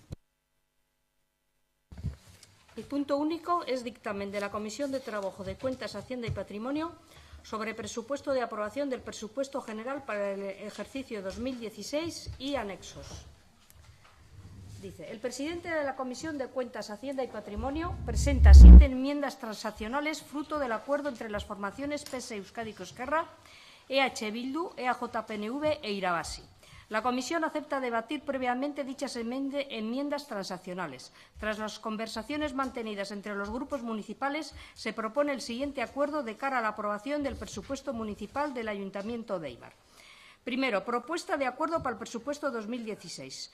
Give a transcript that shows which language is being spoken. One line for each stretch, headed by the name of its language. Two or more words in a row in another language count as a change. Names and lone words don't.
Spanish: El punto único es dictamen de la Comisión de Trabajo de Cuentas, Hacienda y Patrimonio sobre presupuesto de aprobación del presupuesto general para el ejercicio 2016 y anexos. Dice, el presidente de la Comisión de Cuentas, Hacienda y Patrimonio presenta 7 enmiendas transaccionales fruto del acuerdo entre las formaciones PS Euskadiko Ezkerra, EH Bildu, EAJ-PNV e Irabasi. La Comisión acepta debatir previamente dichas enmiendas transaccionales. Tras las conversaciones mantenidas entre los grupos municipales, se propone el siguiente acuerdo de cara a la aprobación del presupuesto municipal del Ayuntamiento de Eibar. Primero, propuesta de acuerdo para el presupuesto 2016.